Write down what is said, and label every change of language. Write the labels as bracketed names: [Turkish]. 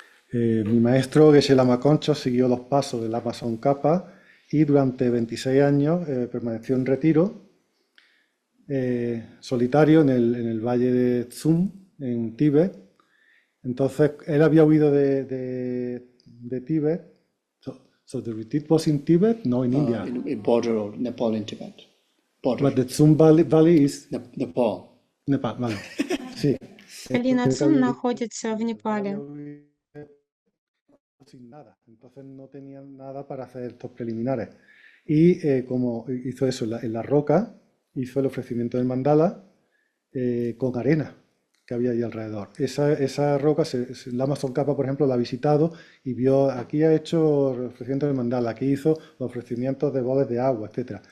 [Spanish] Mi maestro Geshe Lama Concho siguió los pasos del Lama Tsongkhapa y durante 26 años permaneció en retiro solitario en el valle de Tsum, en Tíbet. Entonces, él había huido de Tíbet. [English] So the retreat was in Tibet, no in India. In border of Nepal and Tibet. Border. But the Tsum Valley is... Nepal. [Spanish] Nepal, vale. Sí. [Russian] Долина Цун находится в Непале. [Spanish] Sin nada, entonces no tenían nada para hacer estos preliminares. Y como hizo eso en la roca, hizo el ofrecimiento del mandala con arena que había ahí alrededor. Esa roca, Lama Tsongkhapa, por ejemplo, la ha visitado y vio, aquí ha hecho el ofrecimiento del mandala, aquí hizo los ofrecimientos de boles de agua, etc.